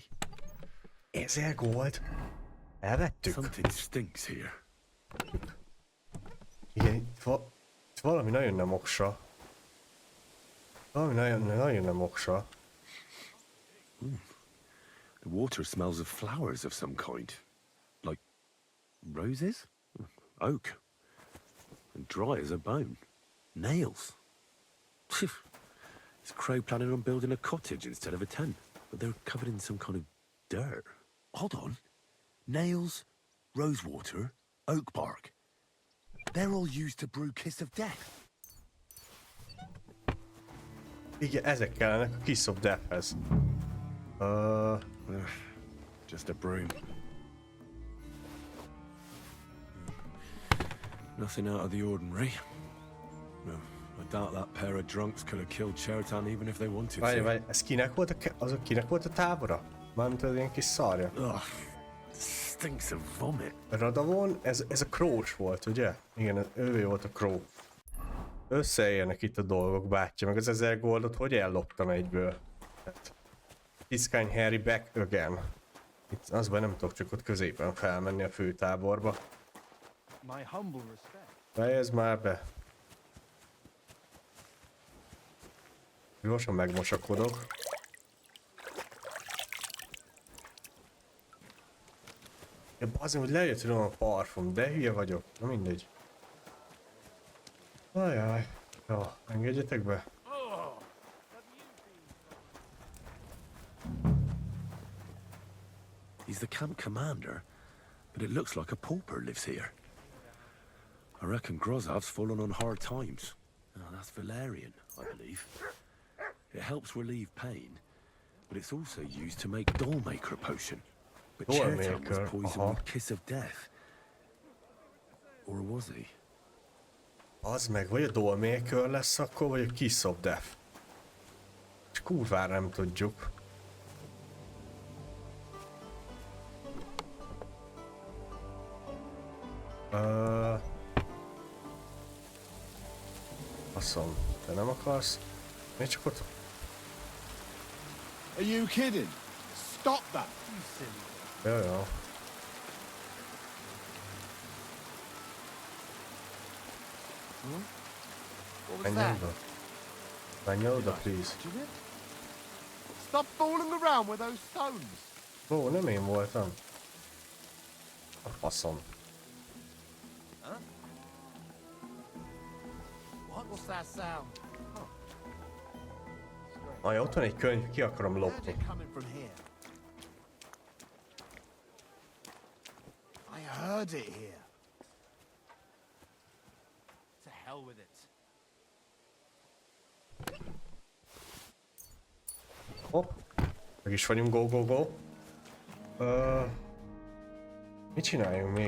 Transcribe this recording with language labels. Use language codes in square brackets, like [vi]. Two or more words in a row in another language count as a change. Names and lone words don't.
[hu] 1000 gold. Elvettük. [en] Something stinks here. [hu] Igen, itt valami nagyon nem oksa. Valami nagyon nem oksa. [en] The water smells of flowers of some kind. Like roses? Oak. And dry as a bone. Nails. Is Crow planning on building a cottage instead of a tent? But they're covered in some kind of dirt. Hold on. Nails, rosewater, oak bark. They're all used to brew Kiss of Death. [hu] Igen, ezek kellenek a Kiss of Deathhez. [en] Just a broom. Nothing out of the ordinary. No, I doubt that pair of drunks could have killed Chertan even if they wanted to. [hu] Várj, ez kinek volt a tábora? Mármint az ilyen kis szarja. [en] Ugh, stinks of vomit. [hu] Radavon, ez a Crouch volt, ugye? Igen, ővé volt a Crow. Összeérnek itt a dolgok, bátyja, meg az 1000 goldot hogy elloptam egyből? [en] Tiskány Harry back again. [hu] Itt az baj, nem tudok csak ott középen felmenni a főtáborba. [en] My humble respect. [hu] Fejezd már be. Gyorsan megmosakodok. Ja, bazdmeg, hogy lejött rólam a parfum, de hülye vagyok. Na mindegy. Ajaj. Jó, engedjetek be. [en] He's the camp commander, but it looks like a pauper lives here. I reckon Grozov's fallen on hard times. Oh, that's valerian, I believe. It helps relieve pain, but it's also used to make dollmaker potion. But Chertan was poisoned with kiss of death. Or was he? [hu] Az meg, vagy a dollmaker lesz akkor, vagy a kiss of death. És kurvára nem tudjuk. Faszom, te nem akarsz? Miért csak ott? [en] Are you kidding? Stop that! You silly. [hu] Jó. Menjen oda. Menjen oda, please. [en] Stop fooling around with those stones! [hu] Ó, nem én voltam. A faszom. [en] What's that sound? [hu] Aj, ott van egy könyv, ki akarom lopni. [en] I heard it here. To hell with it. [hu] Hopp. Meg is vagyunk, go. Mit csináljunk még?